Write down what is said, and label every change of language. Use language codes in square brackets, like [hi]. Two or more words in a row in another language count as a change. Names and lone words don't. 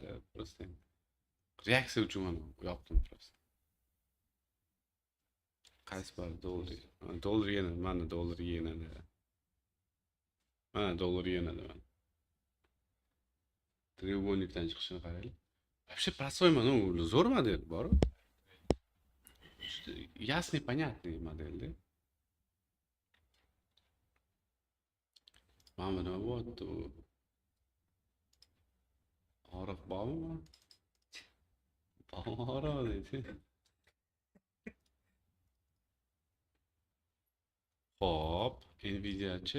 [uz] Просто reaksiya uchun mana yopdim просто. Qaysi bor dollar? Dollar yana, mana dollar yenadi. Mana dollar yenadi mana. Треугольникdan chiqishini qaraylik. [ru] Вообще простой model, [uz] zo'r model bor. [ru] Ясный, понятный модель, да? [uz] Mama nima bo'pti? Og'riq bormi? Bor deydi. Xo'p, Nvidia-chi?